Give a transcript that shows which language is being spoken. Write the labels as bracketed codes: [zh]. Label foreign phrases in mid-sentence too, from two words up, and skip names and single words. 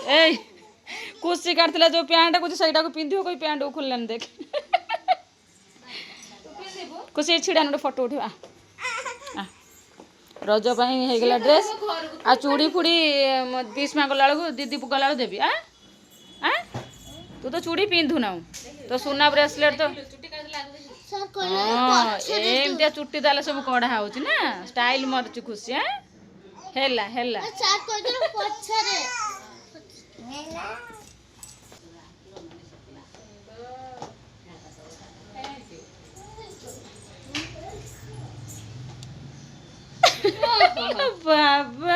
[or] ଏଇ ଖୁସି କାଟିଥିଲା ଯେଉଁ ପ୍ୟାଣ୍ଟ କହୁଛି ସେଇଟାକୁ ପିନ୍ଧିବ, କହି ପ୍ୟାଣ୍ଟକୁ ଖୋଲିଲାନି। ଦେଖ ଖୁସି ଛିଡ଼ାନି ଗୋଟେ ଫଟୋ ଉଠେଇବା। ରଜ ପାଇଁ ହେଇଗଲା ଡ୍ରେସ୍। ଆଉ ଚୁଡ଼ି ଫୁଡ଼ି ପିସ୍ ମା ଗଲାବେଳକୁ ଦିଦି ଗଲାବେଳକୁ ଦେବି। ତୁ ତ ଚୁଡ଼ି ପିନ୍ଧୁ ନା ତ ସୁନା ବ୍ରେସଲେଟ ତ ସାର୍ କହିଲେ ହଁ ଏମିତିଆ ଚୁଟି ତାହେଲେ ସବୁ କଢା ହଉଛି ନା ଷ୍ଟାଇଲ ମାରୁଛି ଖୁସି ହେଲା ହେଲା ସାର୍ କହିଲେ ପଛରେ ବାବା